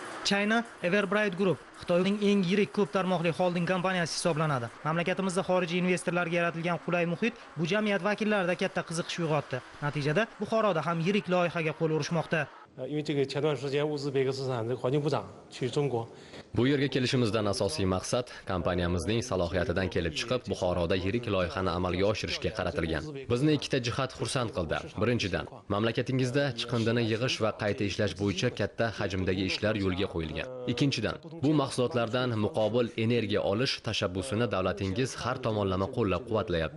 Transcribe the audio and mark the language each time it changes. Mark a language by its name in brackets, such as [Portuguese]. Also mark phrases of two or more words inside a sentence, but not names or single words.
[Uzbek] China Everbright Group Xitoyning eng yirik ko'p tarmoqli xolding kompaniyasi hisoblanadi. Mamlakatimizda xorijiy investorlarga yaratilgan qulay muhit bu jamiyat vakillarida katta qiziqish uyg'otdi. Natijada Buxoroda ham yirik loyihaga qo'l urishmoqda. [Chinese] 因为这个前段时间乌兹别克斯坦的环境部长去中国。 [Uzbek] Bu yerga kelishimizdan asosiy maqsad kompaniyamizning salohiyatidan kelib chiqib, Buxoroda yirik loyihani amalga oshirishga qaratilgan. Bizni ikkita jihat xursand qildi. Birinchidan, mamlakatingizda chiqindini yig'ish va qayta ishlash bo'yicha katta hajmdagi ishlar yo'lga qo'yilgan. Ikkinchidan, bu mahsulotlardan muqobil energiya olish tashabbusini davlatingiz har tomonlama qo'llab-quvvatlayapti.